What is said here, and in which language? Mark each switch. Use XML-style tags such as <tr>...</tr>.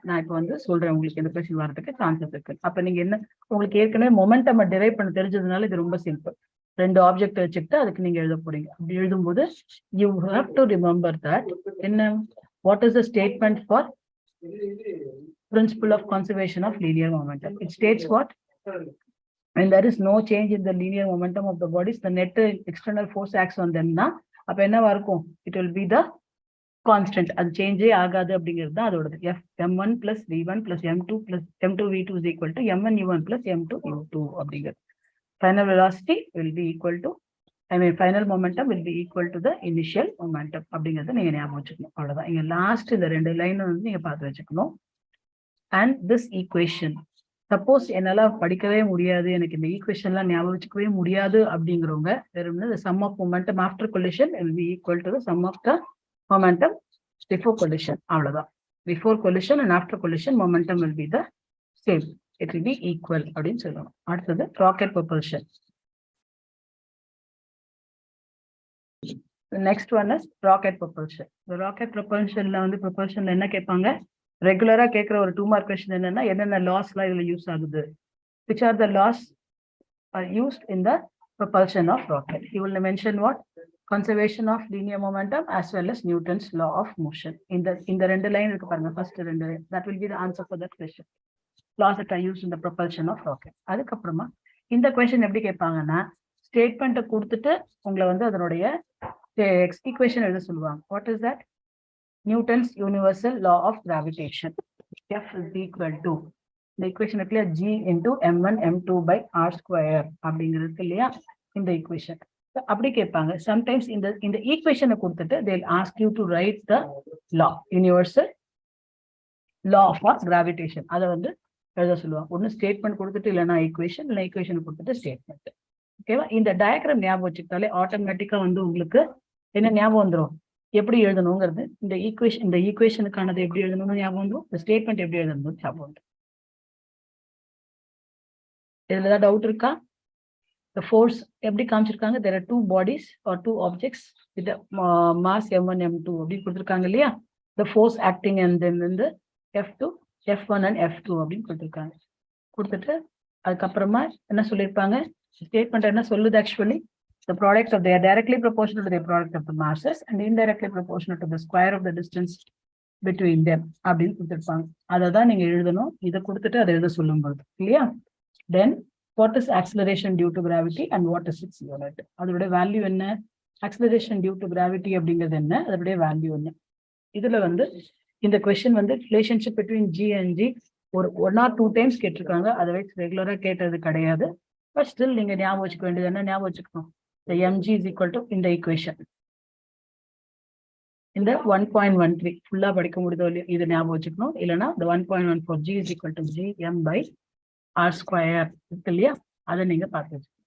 <ta>நான் இப்போ வந்து சொல்றேன் உங்களுக்கு இந்த கொஸ்டின் வரதுக்கு சான்சஸ் இருக்கு. அப்ப நீங்க என்ன, உங்களுக்கு ஏற்கனவே மொமெண்டம் டிரைவ் பண்ண தெரிஞ்சதுனால இது ரொம்ப சிம்பிள். 2 ஆப்ஜெக்ட் வச்சுக்கிட்டு அதுக்கு நீங்க எழுத போறீங்க. அப்படி எழுதும்போது</ta> <en>You have to remember that என்ன, what is the statement for principle of conservation of linear momentum. It states what? When there is no change in the linear momentum of the bodies, the net external force acts on them na</en> <ta>அப்ப என்னவா இருக்கும்,</ta> <en>it will be the constant.</en> <ta>அது சேஞ்சே ஆகாது அப்படிங்கிறது தான் அதோட</ta> <en>f m1 plus v1 plus m2 plus m2 v2 is equal to m1 u1 plus m2 u2 அப்படிங்கிறது. Final velocity will be equal to, final momentum will be equal to the initial momentum</en> <ta>அப்படிங்கிறத நீங்க ஞாபகம் வச்சுக்கணும். அவ்வளவுதான். இங்க last இந்த 2 line வந்து நீங்க பார்த்து வச்சுக்கணும்.</ta> <en>And this equation, suppose</en> <ta>என்னால படிக்கவே முடியாது, எனக்கு இந்த ஈக்குவேஷன்லாம் ஞாபகம் வச்சுக்கவே முடியாது அப்படிங்கிறவங்க வெறும்னா</ta> <en>the sum of momentum after collision will be equal to the sum of the momentum before collision. அவ்வளவுதான். Before collision and after collision momentum will be the same. It will be equal அப்படின்னு சொல்லணும். அடுத்தது rocket propulsion. The next one is rocket propulsion.</en> <ta>The rocket propulsionல வந்து propulsionல என்ன கேட்பாங்க, ரெகுலரா கேட்கிற ஒரு 2 மார்க் கொஸ்டின் என்னன்னா, என்னென்ன லாஸ்லாம் இதுல யூஸ் ஆகுது,</ta> <en>which are the laws are used in the propulsion of rocket. He will mention what, conservation of linear momentum as well as Newton's law of motion.</en> <ta>இந்த 2 லைன் இருக்கு பாருங்க,</ta> <en>first 2 line, that will be the answer for that question. Laws that are used in the propulsion of rocket. அதுக்கப்புறமா</en> <ta>இந்த question எப்படி கேட்பாங்கன்னா ஸ்டேட்மெண்ட்டை கொடுத்துட்டு உங்களை வந்து அதனுடைய ஈக்குவேஷன் எழுத சொல்லுவாங்க.</ta> <en>What is that? Newton's universal law of gravitation.</en> <ta>F is equal to இந்த ஈக்குவேஷன் இருக்குல்லையா,</ta> <en>G into M1 M2 by R square</en> <ta>அப்படிங்கிறது இல்லையா இந்த ஈக்குவேஷன். அப்படி கேட்பாங்க.</ta> <en>sometimes</en> <ta>இந்த ஈக்குவேஷனை கொடுத்துட்டு</ta> <en>they will ask you to write the law, universal law of gravitation.</en> <ta>அதை வந்து எழுத சொல்லுவாங்க. ஒன்று ஸ்டேட்மெண்ட் கொடுத்துட்டு இல்லைன்னா ஈக்குவேஷன், இல்லை ஈக்குவேஷன் கொடுத்துட்டு ஸ்டேட்மெண்ட். ஓகேவா? இந்த டயக்ராம் ஞாபகம் வச்சுக்கிட்டாலே ஆட்டோமேட்டிக்கா வந்து உங்களுக்கு என்ன ஞாபகம் வந்துடும், எப்படி எழுதணுங்கிறது. இந்த ஈக்குவேஷனுக்கானது எப்படி எழுதணும்னு ஞாபகம் வந்துடும், இந்த ஸ்டேட்மெண்ட் எப்படி எழுதணும்னு ஞாபகம் வந்துடும். இதுல ஏதாவது டவுட் இருக்கா?</ta> <en>The force எப்படி காமிச்சிருக்காங்க, there are two bodies or two objects with the mass m1 m2</en> <ta>அப்படி கொடுத்துருக்காங்க இல்லையா.</ta> <en>the force acting and then வந்து f2 f1 and f2</en> <ta>அப்படின்னு கொடுத்துருக்காங்க. கொடுத்துட்டு அதுக்கப்புறமா என்ன சொல்லியிருப்பாங்க, ஸ்டேட்மெண்ட் என்ன சொல்லுது, actually</ta> <en>the product of they are directly proportional to the product of the masses and indirectly proportional to the square of the distance between them</en> <ta>அப்படின்னு கொடுத்துருப்பாங்க. அதை தான் நீங்க எழுதணும். இதை கொடுத்துட்டு அதை எழுத சொல்லும் பொழுது இல்லையா.</ta> <en>then what is acceleration due to gravity and what is its unit?</en> <ta>அதோட வேல்யூ என்ன, acceleration due to gravity அப்படிங்கிறது என்ன, அதோட வேல்யூ என்ன. இதுல வந்து இந்த கொஸ்டின் வந்து relationship between G and G ஒரு 1 or 2 டைம்ஸ் கேட்டிருக்காங்க. அதை வச்சு ரெகுலரா கேட்டது கிடையாது. பட் ஸ்டில் நீங்க ஞாபகம் வச்சுக்க வேண்டியது என்ன, ஞாபகம் வச்சுக்கணும்,</ta> <en>the mg is equal to</en> <ta>இந்த ஈக்குவேஷன் இந்த 1.13 ஃபுல்லா படிக்க முடியுதோ இல்லையோ இது ஞாபகம் வச்சுக்கணும். இல்லைன்னா the 1.14 G is equal to Gm by R square இருக்கு இல்லையா, அதை நீங்க பார்த்து.</ta>